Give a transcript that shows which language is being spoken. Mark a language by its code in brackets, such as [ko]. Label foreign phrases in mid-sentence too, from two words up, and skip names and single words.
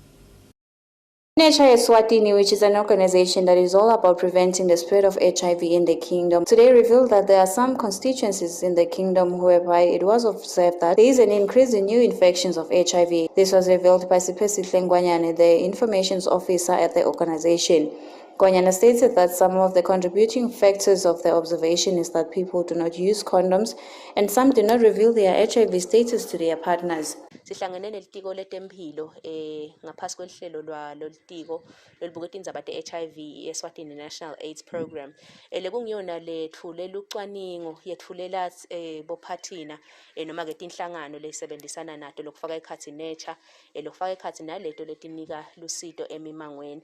[en] Nature Eswatini, which is an organization that is all about preventing the spread of HIV in the kingdom, today revealed that there are some constituencies in the kingdom whereby it was observed that there is an increase in new infections of HIV. This was revealed by Sipesihle Nkwanyana, the information officer at the organization. Nkwanyana stated that some of the contributing factors of the observation is that people do not use condoms and some do not reveal their HIV status to their partners. [ss] Sihlangene nelitiko letempilo ngaphasi kwehlelo lolitiko lolibuketa indzaba te-HIV Eswatini National AIDS Program lekungiyona letfulela ucwaningo yetfulela bophathina noma ke tinhlangano lesebenzisana nato lokufaka ekhatsi Nature lokufaka ekhatsi naleto letinika lusito emimangweni.